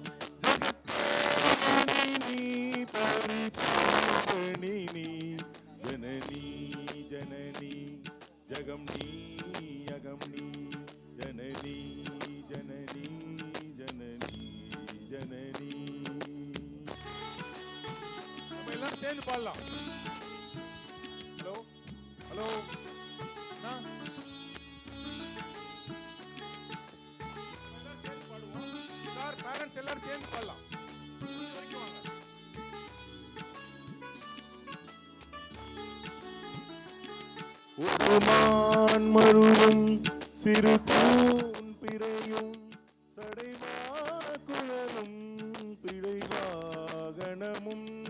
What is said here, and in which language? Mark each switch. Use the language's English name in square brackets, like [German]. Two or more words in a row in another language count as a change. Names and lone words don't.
[Sanskrit] जगत्तारिणी परिपूर्णिनी जननी जननी जगमनी अगमनी जननी जननी जननी जननी. [Tamil] நம்ம எல்லாம் சேர்ந்து பாடலாம். [English] hello hello sir, [Tamil] பேரண்ட்ஸ் எல்லாரும் சேர்ந்து பாடலாம். உருமான் மருவும் சிறு பூன் பிறையும் சடைவா குழலும் பிழைவாகனமும்